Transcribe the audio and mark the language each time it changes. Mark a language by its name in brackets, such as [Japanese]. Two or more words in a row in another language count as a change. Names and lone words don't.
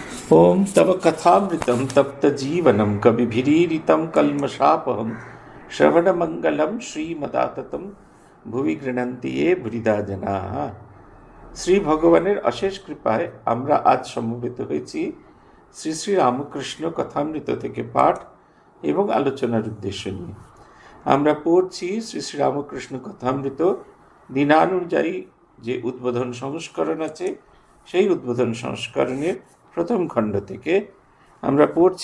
[Sanskrit] ओम तव कथामृतं तप्तजीवनं कविभिरीरितं कल्मषापहं श्रवणमङ्गलं श्रीमदाततं ভুবি গৃণন্তি এ ভুরিদা জনা। [Bangla] শ্রী ভগবানের অশেষ কৃপায় আমরা আজ সমবেত হয়েছি শ্রী শ্রী রামকৃষ্ণ কথামৃত থেকে পাঠ এবং আলোচনার উদ্দেশ্য নিয়ে। আমরা পড়ছি শ্রী শ্রী রামকৃষ্ণ কথামৃত দিনানুযায়ী যে উদ্বোধন সংস্করণ আছে, সেই উদ্বোধন সংস্করণের প্রথম খণ্ড থেকে আমরা পড়ছি।